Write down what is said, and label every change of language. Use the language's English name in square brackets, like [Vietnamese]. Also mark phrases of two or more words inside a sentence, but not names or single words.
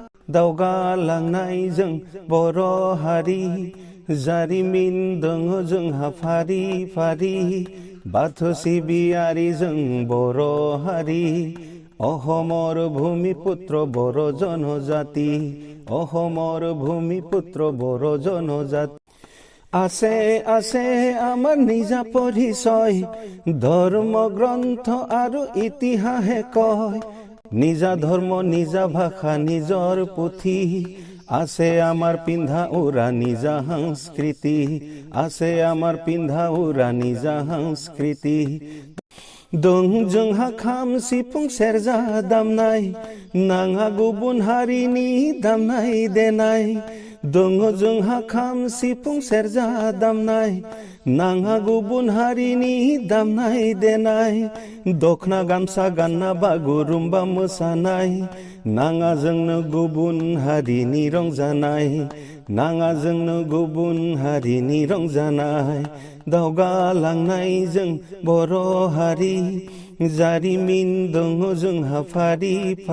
[Bodo] दावगालांनाय जों बर' हारि जारिमिन दङ जोंहा फारि फारि बाथौ सिबियारि जों बर' हारि [Assamese] অসমৰ ভূমিপুত্ৰ বৰ জনজাতি অসমৰ ভূমিপুত্ৰ বৰ জনজাতি আছে আছে আমাৰ নিজা পৰিচয় ধৰ্ম গ্ৰন্থ আৰু ইতিহাসে কয় নিজা ধৰ্ম নিজা ভাষা নিজৰ পুথি আছে আমাৰ পিন্ধা উৰা নিজা সংস্কৃতি আছে আমাৰ পিন্ধা উৰা নিজা সংস্কৃতি [Bodo] दं जोंहा खाम सिफुं सेरजा दामनाय नाङा गुबुन हारिनि दामनाय देनाय दङ जोंहा खाम सिफुं सेरजा दामनाय नाङा गुबुन हारिनि दामनाय देनाय दखना गामसा गानना बागुरुम्बा मोसानाय नाङा जोंनो गुबुन हारिनि रंजानाय नाङा जोंनो गुबुन हारिनि रंजानाय दावगालांनाय जों बर' हारि जारिमिन दङ जोंहा फारि